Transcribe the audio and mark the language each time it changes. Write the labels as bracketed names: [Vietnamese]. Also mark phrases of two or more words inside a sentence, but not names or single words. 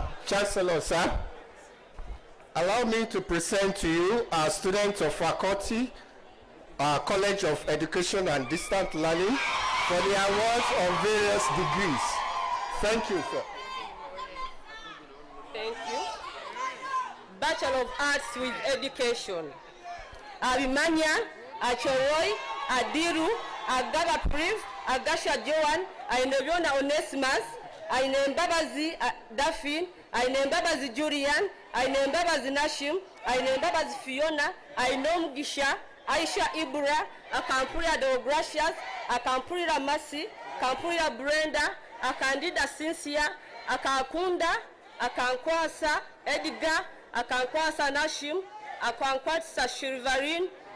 [English] Chancellor, sir, allow me to present to you our students of faculty, our College of Education and Distant Learning for the awards of various degrees. Thank you, sir. Thank you. Bachelor of Arts with Education. Abimanya, Achoroi, Adiru, Agaga Priv, Agasha Joan, Ainebiona Onesimus, Ainembabazi Daphne, Ainembabazi Julian, Ainembabazi Nashim, Ainembabazi Fiona, Ainom Gisha, Aisha Ibura, Akampurira Deogracias, Akampurira Masi, Akampurira Brenda, Akandida Cynthia, Akakunda, Akankwasa Edgar, Akankwasa Nashim, Akankwasa Shirivarin,